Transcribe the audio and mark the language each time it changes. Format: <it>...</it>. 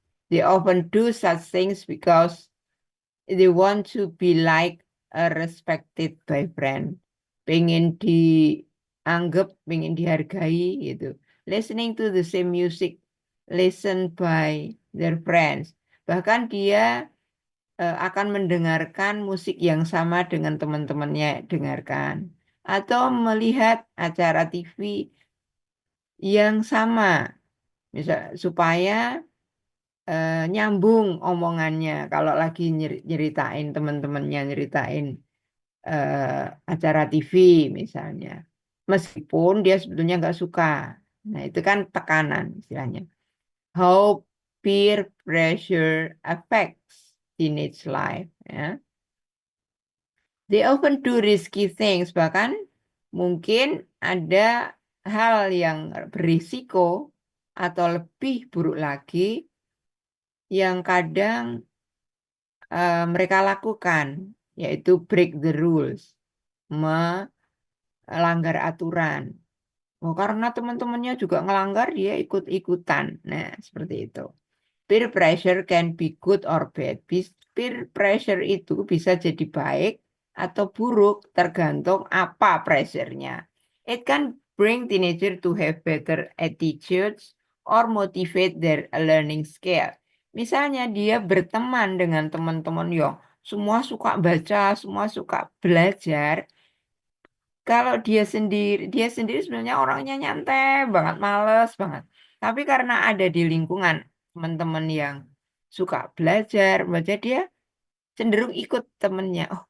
<en>They often do such things because they want to be like a respected by friend.</en> <id>Pengen dianggap, pengen dihargai gitu.</id> <en>Listening to the same music, listen by their friends.</en> <id>Bahkan dia akan mendengarkan musik yang sama dengan teman-temannya dengarkan. Atau melihat acara TV yang sama. Misal, supaya nyambung omongannya. Kalau lagi nyeritain teman-temannya, nyeritain acara TV misalnya. Meskipun dia sebetulnya nggak suka. Nah, itu kan tekanan istilahnya.</id> <en>How peer pressure affects teenage life. Ya. They often do risky things.</en> <id>Bahkan mungkin ada hal yang berisiko atau lebih buruk lagi yang kadang mereka lakukan, yaitu</id> <en>break the rules,</en> <id>melanggar aturan. Oh, karena teman-temannya juga ngelanggar, dia ikut-ikutan. Nah, seperti itu.</id> <en>Peer pressure can be good or bad.</en> <id>Peer pressure itu bisa jadi baik atau buruk, tergantung apa pressure-nya.</id> <en>It can bring teenager to have better attitudes or motivate their learning skill.</en> <id>Misalnya dia berteman dengan teman-teman yang semua suka baca, semua suka belajar. Kalau dia sendiri sebenarnya orangnya nyantai banget, males banget. Tapi karena ada di lingkungan teman-teman yang suka belajar, dia cenderung ikut temennya.</id>